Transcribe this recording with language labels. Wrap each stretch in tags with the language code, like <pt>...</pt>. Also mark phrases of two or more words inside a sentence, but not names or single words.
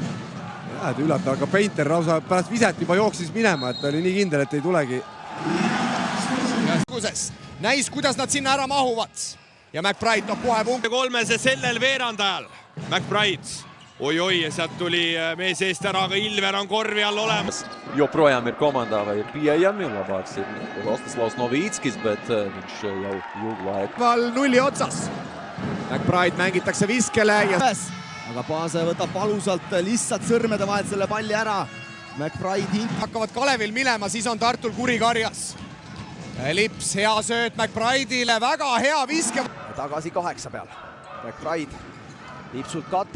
<et>Et üllatav, aga Painter lausa pärast viset juba jooksis minema, et oli nii kindel, et ei tulegi. Näis, kuidas nad sinna ära mahuvad. Ja McBride toob kohe punkti. Kolmese sellel veerandajal. McBride. Oi, ja sealt tuli mees eest ära, aga Ilver on korvi all olemas.</et> <lv>Joprojām ir komandā vai ir pieejami, labāks ir Rostislavs Novīckis, bet viņš jau ilgu laiku.</lv> <et>Val nulli otsas. McBride mängitakse viskele ja aga Paase võtab valusalt lihtsalt sõrmede vahelt selle palli ära. McBride hakkavad Kalevil minema, siis on Tartul kuri karjas. Lips, hea sööt McBride'ile, väga hea viske. Tagasi 8 peal. McBride Lipsult kate.</et>